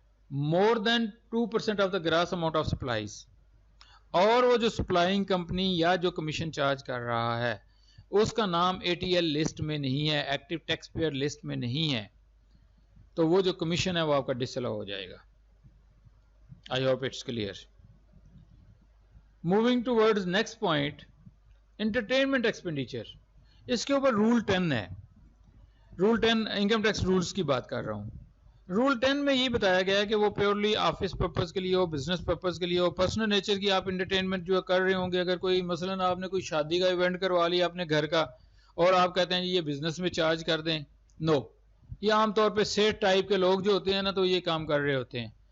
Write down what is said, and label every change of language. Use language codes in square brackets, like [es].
[en] more than 2% of the gross amount of supplies [ur] اور وہ جو سپلائنگ کمپنی یا جو کمیشن چارج کر رہا ہے اس کا نام ATL لسٹ میں نہیں ہے ایکٹیو ٹیکس پیئر لسٹ میں نہیں ہے تو وہ جو کمیشن ہے وہ آپ کا ڈسالاؤ ہو جائے گا. [en] I hope it's clear. Moving towards next point, entertainment expenditure. [ur] اس کے اوپر رول 10 ہے. رول 10 انکم ٹیکس رولز کی بات کر رہا ہوں. رول 10 میں یہ بتایا گیا ہے کہ وہ پیورلی آفس پرپز کے لیے ہو بزنس پرپز کے لیے ہو پرسنل نیچر کی آپ انٹرٹینمنٹ جو کر رہے ہوں گے اگر کوئی مثلا آپ نے کوئی شادی کا ایونٹ کروا لیا اپنے گھر کا اور آپ کہتے ہیں یہ بزنس میں چارج کر دیں نو یہ عام طور پہ سیٹ ٹائپ کے لوگ جو ہوتے ہیں نا تو یہ کام کر رہے ہوتے ہیں